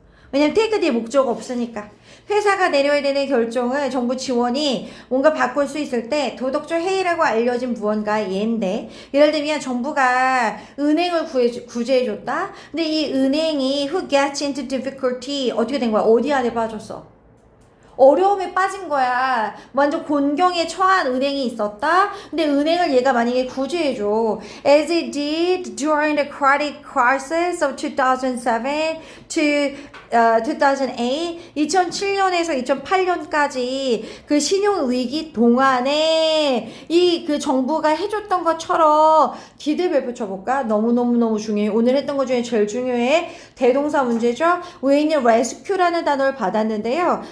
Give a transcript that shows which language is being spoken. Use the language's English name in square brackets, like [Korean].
[Korean] 왜냐면 take 뒤에 목적 없으니까. 회사가 내려야 되는 결정을 정부 지원이 뭔가 바꿀 수 있을 때 도덕적 해이라고 알려진 무언가의 예인데, 예를 들면 정부가 은행을 구제해줬다. 근데 이 은행이 [English] who gets into difficulty [Korean] 어떻게 된 거야? 어디 안에 빠졌어? 어려움에 빠진 거야. 완전 곤경에 처한 은행이 있었다. 근데 은행을 얘가 만약에 구제해줘. [English] As it did during the credit crisis of 2007 to 2008. [Korean] 2007년에서 2008년까지 그 신용 위기 동안에 그 정부가 해줬던 것처럼 디귿을 붙여볼까? 너무너무 중요해. 오늘 했던 것 중에 제일 중요해. 대동사 문제죠. 왜냐면 rescue라는 단어를 받았는데요.